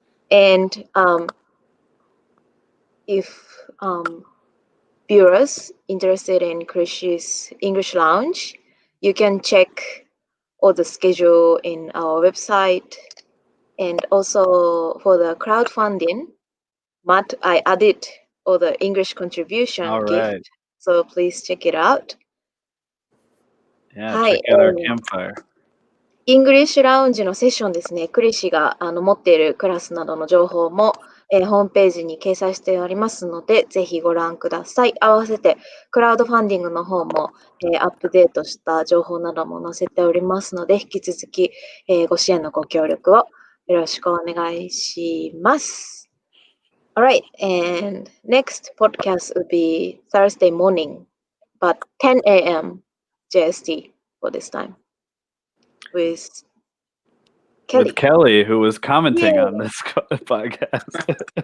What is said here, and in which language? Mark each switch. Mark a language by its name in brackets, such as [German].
[English] And if viewers interested in Krishi's English Lounge, you can check all the schedule in our website. And also for the crowdfunding, Matt, I added all the English contribution gift, so please check it out. Yeah, check out our campfire. [Japanese] イングリッシュラウンジのセッションですね、クリシが持っているクラスなどの情報も、ホームページに掲載しておりますので、ぜひご覧ください。合わせてクラウドファンディングの方も、アップデートした情報なども載せておりますので、引き続き、ご支援のご協力をよろしくお願いします。 [English] Alright, and next podcast will be Thursday morning, but 10 a.m. JST for this time. With Kelly, who was commenting on this podcast.